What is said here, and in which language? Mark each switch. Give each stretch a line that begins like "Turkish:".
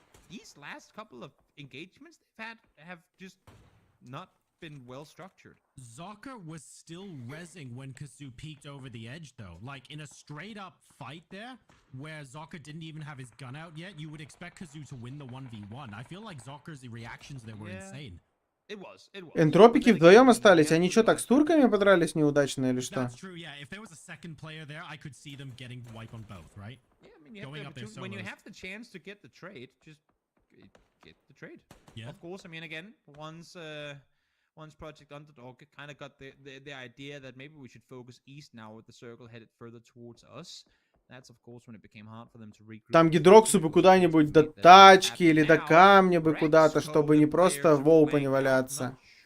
English: These last couple of engagements they've had have just not been well structured. Zocker was still rezzing when Kazoo peeked over the edge, though. Like, in a straight-up fight there, where Zocker didn't even have his gun out yet, you would expect Kazoo to win the 1v1. I feel like Zocker's reactions there were insane. It was.
Russian: Энтропики вдвоем остались. Они что, так с турками подрались неудачно или что?
English: That's true, yeah. If there was a second player there, I could see them getting the wipe on both, right? Yeah, I mean, when you have the chance to get the trade, just get the trade. Yeah. Of course, I mean, again, once Project Underdog kind of got the idea that maybe we should focus east now with the circle headed further towards us. That's, of course, when it became hard for them to regroup.
Russian: Там Гидроксу бы куда-нибудь до тачки или до камня бы куда-то, чтобы не просто в опене валяться.